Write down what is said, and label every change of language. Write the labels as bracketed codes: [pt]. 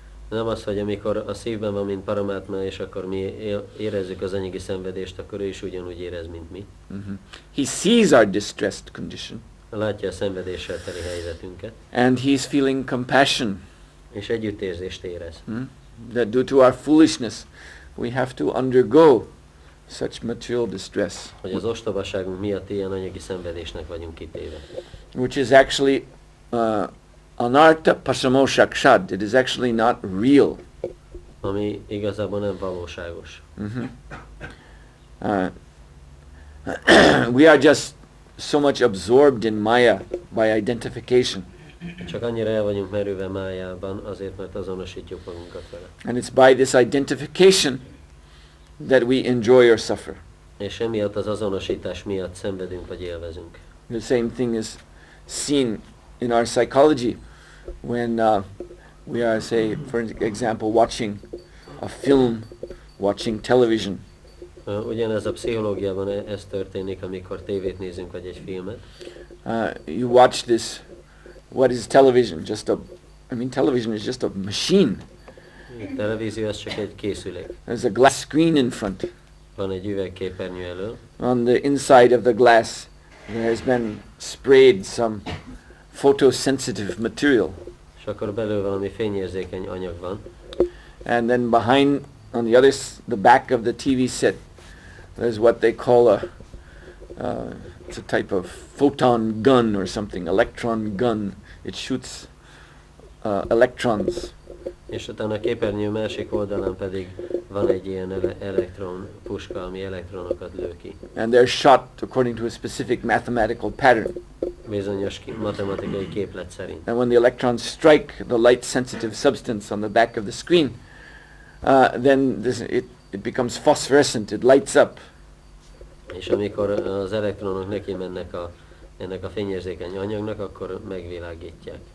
[hu] Nem az, hogy amikor a szívben van, mint Paramatma, és akkor mi érezzük az anyagi szenvedést, akkor ő is ugyanúgy érez, mint mi. Mm-hmm. [en] He sees our distressed condition. [hu] Látja a szenvedéssel teli helyzetünket. [en] And he's feeling compassion. [hu] És együttérzést érez. [en] That due to our foolishness, we have to undergo such material distress. [hu] Hogy az ostobaságunk miatt ilyen anyagi szenvedésnek vagyunk kitéve. [en] Which is actually [sa] anartha pasamo shakshad. [en] It is actually not real. [hu] Ami igazából nem valóságos. [en] We are just so much absorbed in Maya by identification. [hu] Csak annyira el vagyunk merülve Májában, azért, mert azonosítjuk magunkat vele. [en] And it's by this identification that we enjoy or suffer. [hu] És emiatt az azonosítás miatt szenvedünk vagy élvezünk. [en] The same thing is seen in our psychology when we are, say, for example, watching a film, watching television. [hu] Ugyanez a pszichológiában ez történik, amikor tévét nézünk, vagy egy filmet. [en] You watch this, what is television? Television is just a machine. [hu] A televízió az csak egy készülék. [en] There's a glass screen in front. [hu] Van egy üvegképernyő elől. [en] On the inside of the glass there has been sprayed some photosensitive material. [hu] És És akkor belül valami fényérzékeny anyag van. [en] And then behind, on the the back of the TV set, there's what they call it's a type of photon gun or something, electron gun. It shoots electrons. [hu] És utána a képernyő másik oldalán pedig van egy ilyen elektron puska, ami elektronokat lő ki. [en] And they're shot according to a specific mathematical pattern. [hu] Bizonyos matematikai képlet szerint. [en] And when the electrons strike the light-sensitive substance on the back of the screen, then it becomes phosphorescent. It lights up. [hu] És amikor az elektronok neki mennek ennek a fényérzékeny anyagnak, akkor megvilágítják.